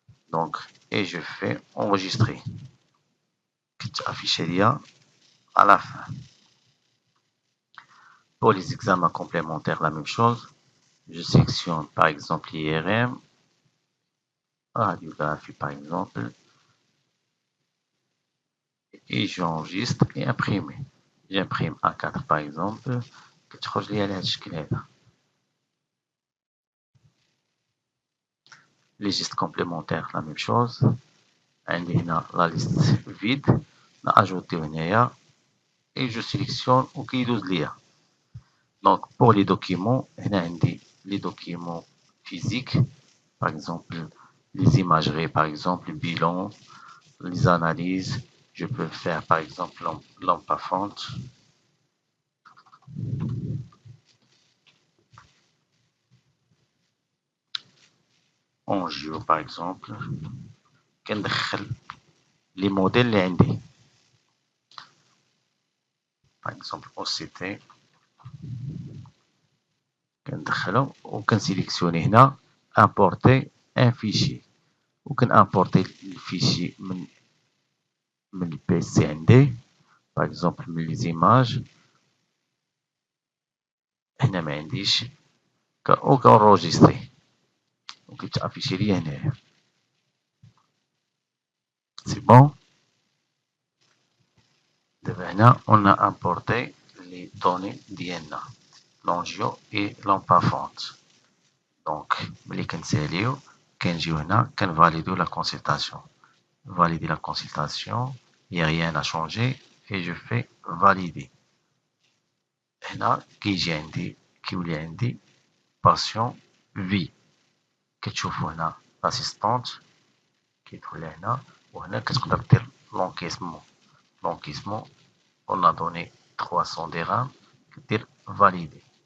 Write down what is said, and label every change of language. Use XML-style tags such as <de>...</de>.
<fr>Donc, et je fais enregistrer. Afficher à la fin. Pour les examens complémentaires, la même chose. Je sélectionne par exemple l'IRM, radiographie par exemple, et j'enregistre et imprime. J'imprime A4 par exemple, que</fr> <ar>تخرج لي على هذا الشكل هذا.</ar> <fr>Les gestes complémentaires, la même chose.</fr> <ar>عندي هنا</ar> <fr>la liste vide,</fr> <ar>نأجوتي هنايا</ar> <fr>et je sélectionne</fr> <ar>وكيدوز ليا.</ar> <fr>Donc pour les documents,</fr> <ar>هنا عندي</ar> <fr>les documents physiques, par exemple les imageries, par exemple bilan, les analyses. Je peux faire par exemple lampe à fonte. Angio par exemple.</fr> <ar>كندخل</ar> <fr>les modèles</fr> <ar>اللي عندي.</ar> <fr>Par exemple OCT.</fr> <ar>كندخلهم وكنسيليكسيوني هنا</ar> <fr>importer un fichier.</fr> <ar>وكنimporter الفيشي من البي سي عندي.</ar> <fr>Par exemple</fr> <ar>من</ar> <fr>les images.</fr> <ar>هنا ما عنديش وكنروجيستري وكيتافيشي ليا هنايا. سي بون. دابا هنا</ar> <fr>on a importé les données ديالنا لونجيو اي لامبافونت.</fr> <ar>دونك ملي كنساليو كنجيو هنا كنفاليدو لا كونسلطاسيون.</ar> <fr>valider la consultation, il n'y a rien à changer et je fais valider.</fr> <ar>هنا كيجي عندي كيولي عندي patient V. كتشوفوا هنا l'assistante كيدخل لهنا وهنا كتقدر دير l'encaissement.</ar> <fr>L'encaissement, on a donné 300 dirhams,</fr> <ar>كدير</ar> <fr>valider.</fr>